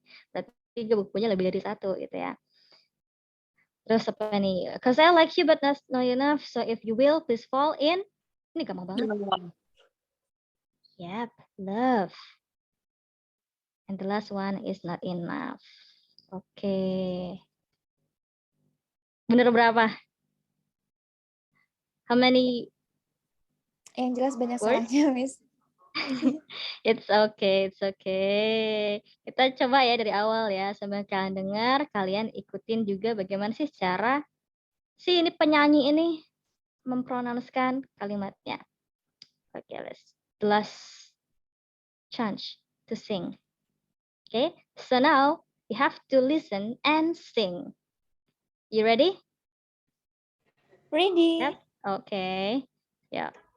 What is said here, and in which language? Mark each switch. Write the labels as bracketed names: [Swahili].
[Indonesian] Berarti bukunya lebih dari satu gitu ya. Terus apa nih? [English] Cause I like you but not enough. So if you will, please fall in. [Indonesian] Ini gampang banget. Yep, love. [English] And the last one is not enough. [Indonesian] Oke. Bener berapa? [English] How many? [Indonesian] Yang jelas banyak [English] Words? [Indonesian] salahnya, Miss. [English] It's okay, it's okay. [Indonesian] Kita coba ya dari awal ya, sambil kalian dengar, kalian ikutin juga bagaimana sih cara si ini penyanyi ini mempronouncekan kalimatnya. [English] Oke, the last chance to sing. Okay, so now you have to listen and sing. You ready? Ready. Yep. Okay. Yeah.